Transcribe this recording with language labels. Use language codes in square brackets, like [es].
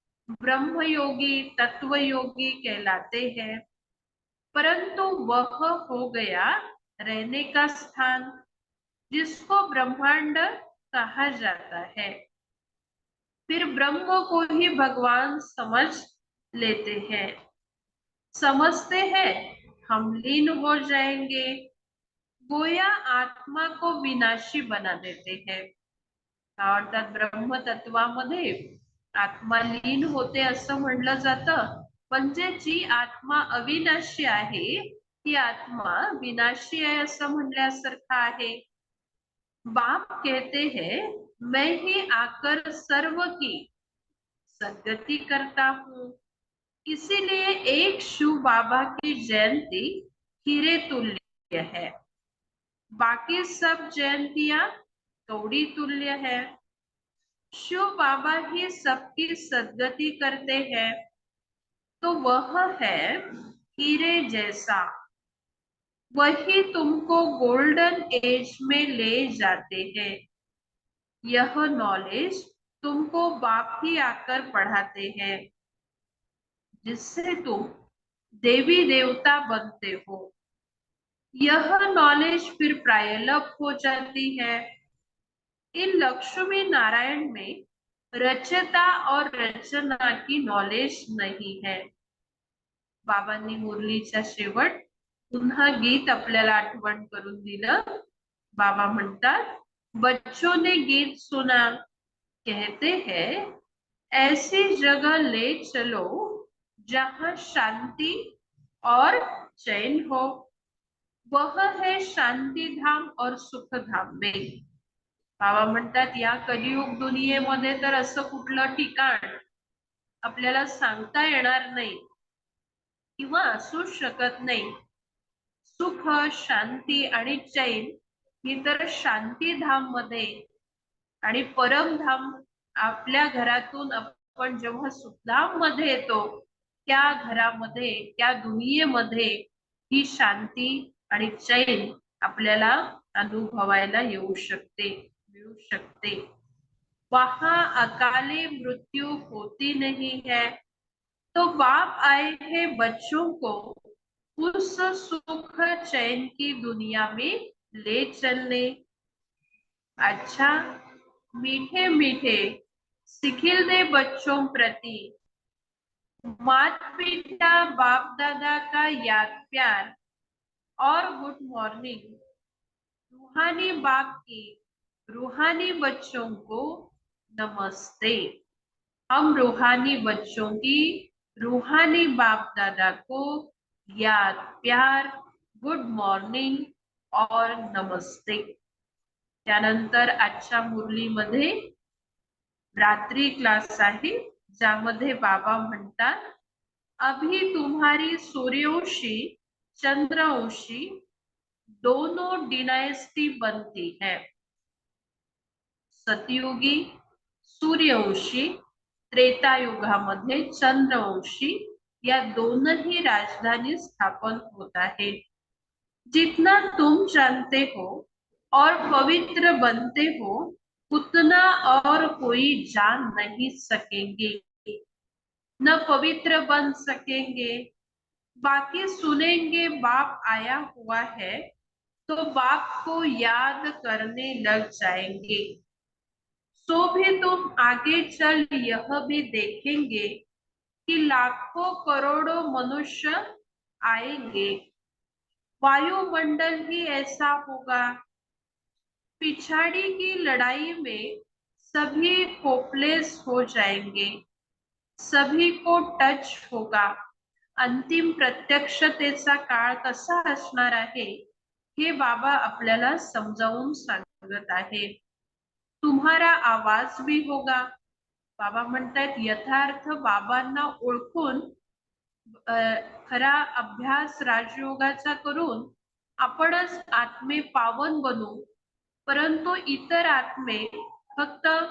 [hi] ब्रह्म योगी तत्व योगी कहलाते हैं, परंतु वह हो गया रहने का स्थान, जिसको ब्रह्मांड कहा जाता है. फिर ब्रह्म को ही भगवान समझ लेते हैं. समझते हैं हम लीन हो जाएंगे. गोया आत्मा को विनाशी बना देते हैं. [mr] अर्थात ब्रह्म तत्वामध्ये आत्मा लीन होते असं म्हणलं जातं. म्हणजे जी आत्मा अविनाशी आहे ती आत्मा विनाशी आहे असं म्हणल्यासारखं आहे. [hi] बाप कहते हैं मैं ही आकर सर्व की सद्गति करता हूँ. इसीलिए एक शिव बाबा की जयंती हीरे तुल्य है. बाकी सब जयंतियां कौड़ी तुल्य है. शिव बाबा ही सबकी सद्गति करते हैं. तो वह है हीरे जैसा, वही तुमको गोल्डन एज में ले जाते हैं। यह नॉलेज तुमको बाप ही आकर पढ़ाते हैं, जिससे तुम देवी देवता बनते हो। यह नॉलेज फिर प्रायलभ हो जाती है। इन लक्ष्मी नारायण में रचता और रचना की नॉलेज नहीं है। [mr] बाबांनी मुरलीचा शेवट पुन्हा गीत आपल्याला आठवण करून दिलं। बाबा म्हणतात, [hi] बच्चों ने गीत सुना, कहते हैं ऐसी जगह ले चलो जहां शांति और चैन हो। वह है शांती धाम और सुख धाम में। [mr] बाबा म्हणतात, या कलियुग दुनियेमध्ये तर असं कुठलं ठिकाण आपल्याला सांगता येणार नाही किंवा असू शकत नाही। सुख, शांती आणि चैन ही तर शांतीधाम मध्ये आणि परमधाम आपल्या घरातून आपण जेव्हा सुखधाम मध्ये येतो, त्या घरामध्ये, त्या दुनियेमध्ये ही शांती आणि चैन आपल्याला अनुभवायला येऊ शकते, मिळू शकते। [hi] वहां अकाले मृत्यु होती नहीं है। तो बाप आए हैं बच्चों को उस सुख चैन की दुनिया में ले चलने। अच्छा, मीठे मीठे सिखिल दे बच्चों प्रति मात पिता बाप दादा का याद प्यार और गुड मॉर्निंग। रूहानी बाप की रूहानी बच्चों को नमस्ते। हम रूहानी बच्चों की रूहानी बाप दादा को याद प्यार, गुड मॉर्निंग और नमस्ते। [mr] त्यानंतर आजच्या मुरलीमध्ये रात्री क्लास आहे, ज्यामध्ये बाबा म्हणतात, [hi] अभी तुम्हारी सूर्यवंशी चंद्रवंशी दोनों डिनायस्टी बनती है। [mr] सतयुगी सूर्यवंशी, त्रेतायुगामध्ये चंद्रवंशी या दोनही राजधानी स्थापन होत आहे। [hi] जितना तुम जानते हो और पवित्र बनते हो, उतना और कोई जान नहीं सकेंगे, न पवित्र बन सकेंगे। बाकी सुनेंगे बाप आया हुआ है तो बाप को याद करने लग जाएंगे। सो भी तुम आगे चल यह भी देखेंगे कि लाखों करोड़ों मनुष्य आएंगे। वायुमंडल ही ऐसा होगा। पिछाड़ी की लड़ाई में सभी होपलेस हो जाएंगे, सभी को टच होगा। [mr] अंतिम प्रत्यक्षतेचा काळ कसा असणार आहे हे बाबा आपल्याला समजावून सांगत आहे। [hi] तुम्हारा आवाज भी होगा। [mr] बाबा म्हणतात, यथार्थ बाबांना ओळखून खरा अभ्यास राजयोगाचा करून आपणच आत्मे पावन बनू, परंतु इतर आत्मे फक्त